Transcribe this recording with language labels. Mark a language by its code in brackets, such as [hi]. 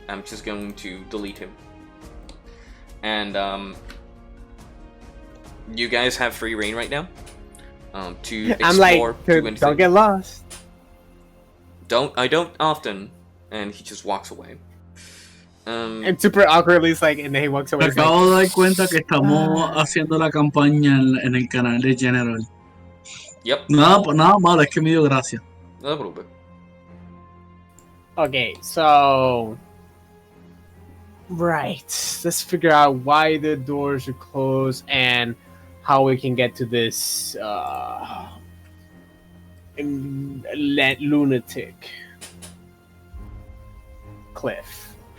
[en] I'm just going to delete him. And you guys have free reign right now to explore. I'm like, don't get lost. I don't often. And he just walks away. And super awkwardly, it's like, and then he walks away. [es] Me acabo de dar cuenta que estamos haciendo la campaña en el canal de General. [en] Yep. [es] Nada malo, es que me dio gracia. [en] A little bit. Okay, so right, let's figure out why the doors are closed and how we can get to this lunatic cliff.